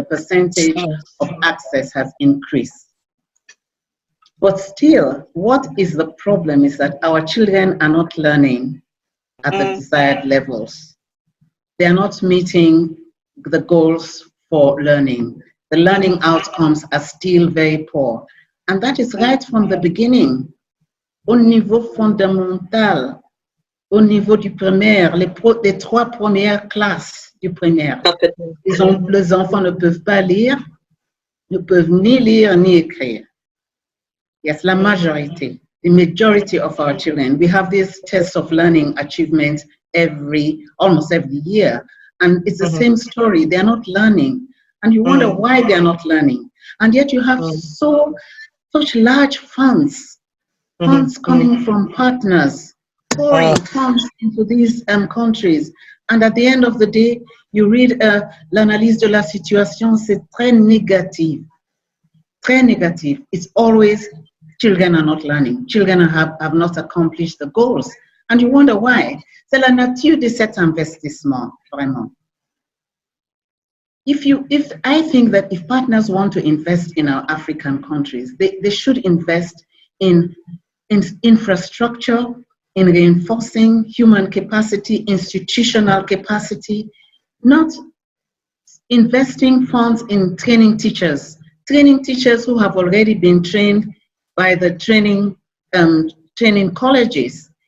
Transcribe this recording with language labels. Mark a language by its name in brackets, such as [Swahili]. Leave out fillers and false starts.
[English] The percentage of access has increased. But still, what is the problem is that our children are not learning at the desired levels. They are not meeting the goals for learning. The learning outcomes are still very poor. And that is right from the beginning. [French] Au niveau fondamental, au niveau du primaire, les trois premières classes du primaire, les enfants ne peuvent pas lire, ne peuvent ni lire ni écrire. [English] Yes, [French] la majorité, [English] the majority of our children, we have these tests of learning achievement almost every year. And it's the same story. They're not learning. And you wonder why they're not learning. And yet you have such large funds coming from partners, pouring funds into these countries. And at the end of the day, you read [French] l'analyse de la situation, c'est très négative. Très négative. [English] It's always children are not learning. Children have not accomplished the goals. And you wonder why. [French] C'est la nature de cet investissement, vraiment. [English] I think that if partners want to invest in our African countries, they should invest in infrastructure, in reinforcing human capacity, institutional capacity, not investing funds in training teachers who have already been trained by the training colleges.